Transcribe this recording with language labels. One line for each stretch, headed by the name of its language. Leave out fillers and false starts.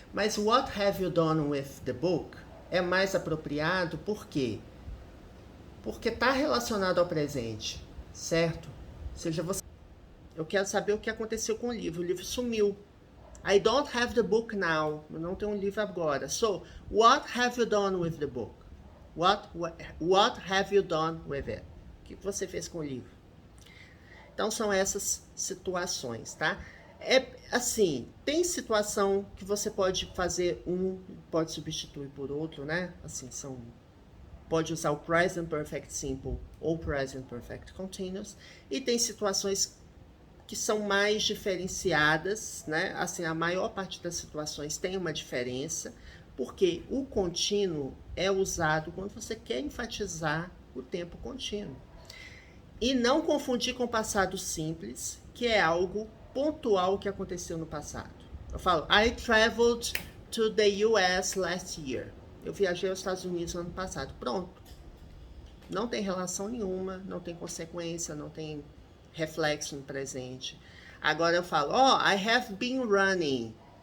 Portuguese: Mas
English: what have you done with the book
Portuguese: é mais apropriado, por quê? Porque está relacionado ao presente, certo? Ou seja, eu quero saber o que aconteceu com o livro sumiu.
English: I don't have the book now.
Portuguese: Eu não tenho um livro agora.
English: So, what have you done with the book? What have you done with it?
Portuguese: O que você fez com o livro? Então, são essas situações, tá? Assim, tem situação que você pode fazer pode substituir por outro, né? Assim, pode usar o present perfect simple ou present perfect continuous. E tem situações que são mais diferenciadas, né? Assim, a maior parte das situações tem uma diferença, porque o contínuo é usado quando você quer enfatizar o tempo contínuo. E não confundir com o passado simples, que é algo pontual que aconteceu no passado. Eu falo,
English: I traveled to the US last year.
Portuguese: Eu viajei aos Estados Unidos no ano passado. Pronto. Não tem relação nenhuma, não tem consequência, não tem reflexo no presente. Agora eu falo,
English: I have been running.